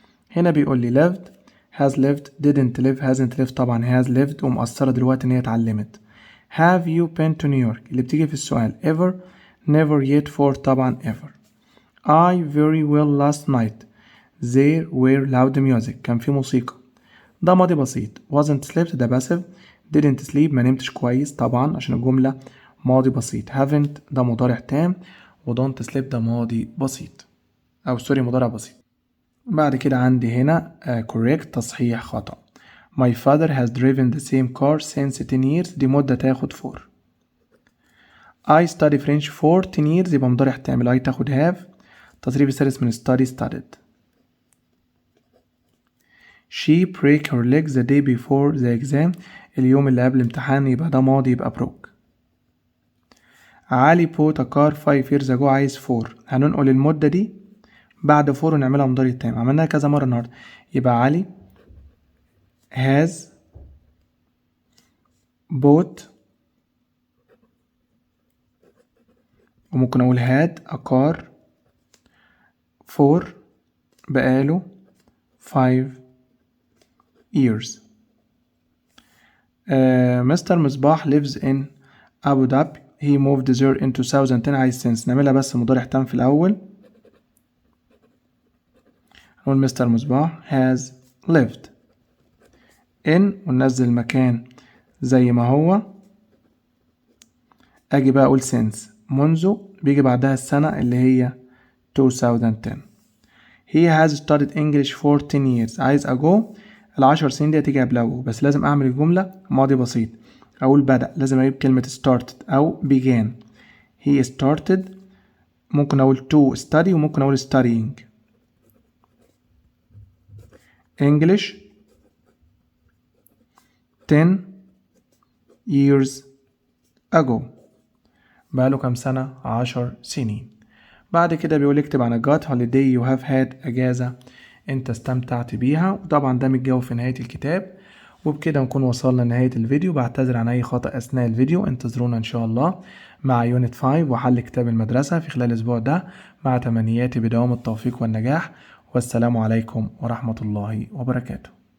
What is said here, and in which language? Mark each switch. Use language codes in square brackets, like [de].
[ar] هنا بيقول لي [en] lived has lived didn't live hasn't lived [ar] طبعا [en] has lived [ar] ومؤثرة دلوقتي ان هي اتعلمت. [en] have you been to New York [ar] اللي بتيجي في السؤال [en] ever never yet for طبعا ever. I very well last night there were loud music [ar] كان في موسيقى. ده ماضي بسيط [en] wasn't slept [ar] ده passive [en] didn't sleep [ar] ما نمتش كويس طبعا عشان الجملة ماضي بسيط. haven't ده مضارع تام، و [en] don't sleep [ar] ده ماضي بسيط، أو سوري مضارع بسيط. بعد كده عندي هنا correct تصحيح خطأ. [en] My father has driven the same car since 10 years، [ar] دي مدة تاخد [en] for. I study French for 10 years [ar] يبقى مضارع تام، ال I تاخد have. التصريف الثالث من study studied. [en] She break her leg the day before the exam، [ar] اليوم اللي قبل الامتحان، يبقى ده ماضي يبقى [en] broke. [ar] علي [en] bought a car 5 years ago، [ar] عايز for، هننقل المدة دي بعد for ونعملها مضارع تام، عملناها كذا مرة النهاردة. يبقى علي [en] has bought، [ar] وممكن أقول [en] had a car for [ar] بقاله [en] 5 years. [ar] مستر مصباح [en] lives in [ar] أبو ظبي، [en] he moved there in 2010، [ar] عايز since، نعملها بس مضارع تام في الأول. نقول مستر مصباح [en] has lived in، [ar] وننزل المكان زي ما هو. أجي بقى أقول since، منذ بيجي بعدها السنة اللي هي 2010. [en] he has studied English for 10 years، [ar] عايز ago، ال10 سنين دي هتيجي قبل ago، بس لازم أعمل الجملة ماضي بسيط. أقول بدأ، لازم أجيب كلمة started أو began. [en] he started، [ar] ممكن أقول [en] to study، [ar] وممكن أقول [en] studying English 10 years ago، [ar] بقاله كام سنة؟ 10 سنين. بعد كده بيقول اكتب عن [en] got holiday you have had، [ar] أجازة انت استمتعت بيها، وطبعا ده متجاوب في نهاية الكتاب. وبكده نكون وصلنا لنهاية الفيديو. بعتذر عن أي خطأ أثناء الفيديو. انتظرونا إن شاء الله مع يونت 5 وحل كتاب المدرسة في خلال الأسبوع ده، مع تمنياتي بدوام التوفيق والنجاح. والسلام عليكم ورحمة الله وبركاته.